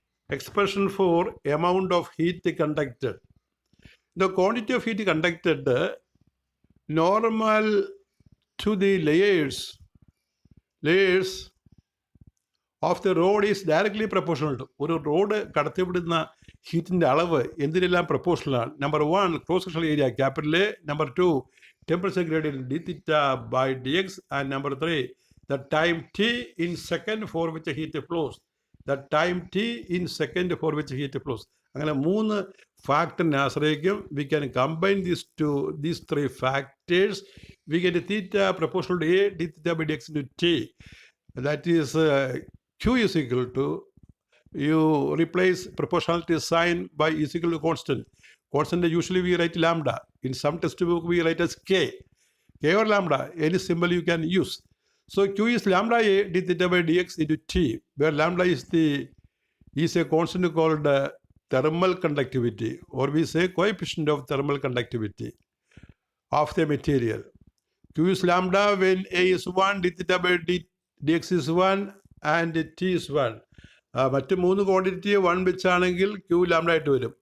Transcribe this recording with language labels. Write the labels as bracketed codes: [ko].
[en] Expression for amount of heat conducted. The quantity of heat conducted normal to the layers of the rod is directly proportional to. [ml] ഒരു road കടത്തിവിടുന്ന ഹീറ്റിൻ്റെ അളവ് എന്തിനെല്ലാം പ്രൊപ്പോർഷണലാണ്? [en] Number 1 cross sectional area capital A, number 2 temperature gradient d theta by d x, and number 3 the time t in second for which heat flows. The time t in second for which heat flows. [ml] അങ്ങനെ 3 ഫാക്ടറിനെ ആശ്രയിക്കും. [en] We can combine these 3 factors. We get theta proportional to a d theta by dx into t. That is q is equal to, you replace proportionality sign by is equal to constant. Constant usually we write lambda. In some textbook we write as k or lambda, any symbol you can use. So q is lambda a d theta by dx into t, where lambda is a constant called thermal conductivity, or we say coefficient of thermal conductivity of the material. Q is lambda when a is 1, d theta by dx is 1 and t is 1. [ml] മറ്റ് 3 quantity 1 വെച്ചാണെങ്കിൽ q lambda ആയിട്ട് വരും.